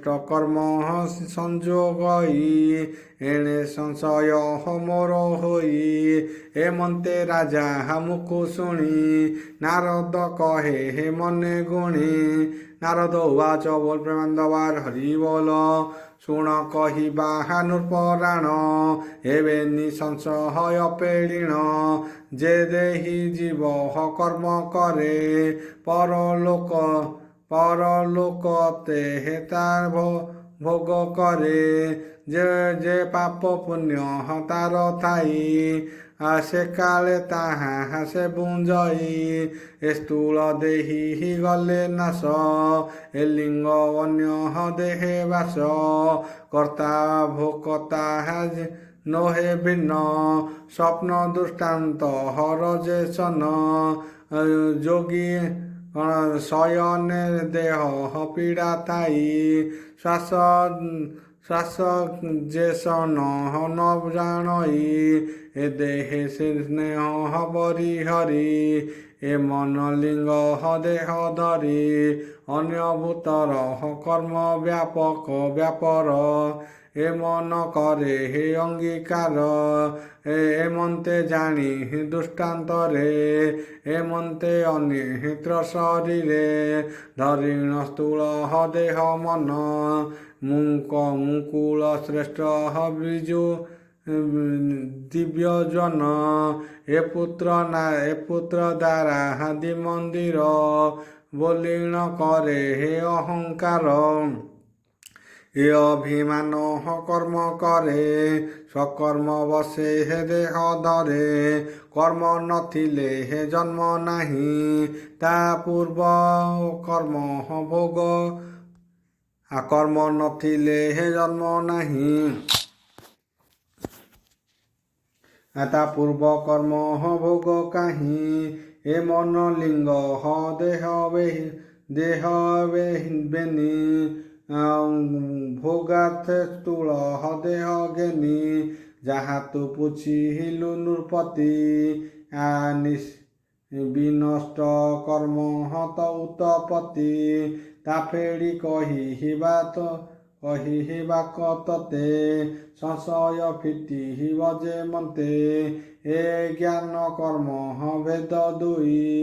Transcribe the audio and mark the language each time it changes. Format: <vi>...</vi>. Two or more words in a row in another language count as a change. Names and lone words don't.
<or>କର୍ମ ସଂଯୋଗଇ ଏଣେ ସଂଶୟ ମୋର ହୋଇ ଏମନ୍ତେ ରାଜା ମୁକୁ ଶୁଣି ନାରଦ କହେ ହେ ମନେ ଗୁଣି ନାରଦ ଉବାଚ ବୋଲ ପ୍ରେମାନନ୍ଦବାର ହରି ବୋଲ ଶୁଣ କହିବା ନୃପରାଣ ଏବେନି ସଂଶୟ ପେଡ଼ିଣ ଯେ ଦେହି ଜୀବ କର୍ମ କରେ ପରଲୋକ ତେ ତାର ଭୋଗ କରେ ଯେ ପାପ ପୁଣ୍ୟ ତାର ଥାଇ ସେ କାଳେ ତାହା ସେ ଭୁଞ୍ଜଇ ସ୍ଥୂଳ ଦେହି ଗଲେ ନାଶ ଏ ଲିଙ୍ଗ ଅନ୍ୟ ଦେହେ ବାସ କର୍ତ୍ତା ଭୋକ୍ତା ନୋହେ ଭିନ୍ନ ସ୍ୱପ୍ନ ଦୃଷ୍ଟାନ୍ତ ହର ଯେ ସନ ଯୋଗୀ ଶୟନେ ଦେହ ପୀଡ଼ା ଥାଇ ଶ୍ୱାସ ଯେସନ ନ ଜାଣଇ ଏ ଦେହେ ସ୍ନେହ ବରି ହରି ଏ ମନ ଲିଙ୍ଗ ଦେହ ଧରି ଅନ୍ୟ ଭୂତର କର୍ମ ବ୍ୟାପର ଏ ମନ କରେ ହେ ଅଙ୍ଗୀକାର ଏମନ୍ତେ ଜାଣି ଦୃଷ୍ଟାନ୍ତରେ ଏମନ୍ତେ ଅନିହିତ୍ର ଶରୀରେ ଧରିଣ ସ୍ଥୂଳ ଦେହ ମନ ମୁକୁଳ ଶ୍ରେଷ୍ଠ ବିଜୁ ଦିବ୍ୟ ଜନ ଏ ପୁତ୍ର ଦ୍ୱାରା ହାଦି ମନ୍ଦିର ବୋଲିଣ କରେ ହେ ଅହଙ୍କାର ଏ ଅଭିମାନ କର୍ମ କରେ ସ୍ୱକର୍ମ ବଶେ ହେ ଦେହ ଧରେ କର୍ମ ନଥିଲେ ହେ ଜନ୍ମ ନାହିଁ ତା ପୂର୍ବ କର୍ମ ଭୋଗ କର୍ମ ନଥିଲେ ହେ ଜନ୍ମ ନାହିଁ ତା ପୂର୍ବ କର୍ମ ଭୋଗ କାହିଁ ଏ ମନ ଲିଙ୍ଗ ଦେହ ବେନି ଭୋଗାର୍ଥ ସ୍ଥୂଳ ଦେହ ଗେନି ଯାହା ତୁ ପୁଛିଲୁ ନୃପତି ବିନଷ୍ଟ କର୍ମ ତ ଉତପତି ତା ଫେଡ଼ି କହିବା ତତେ ସଂଶୟ ଫିଟିବ ଯେ ମନ୍ତେ ଏ ଜ୍ଞାନ କର୍ମ ଭେଦ ଦୁଇ</or>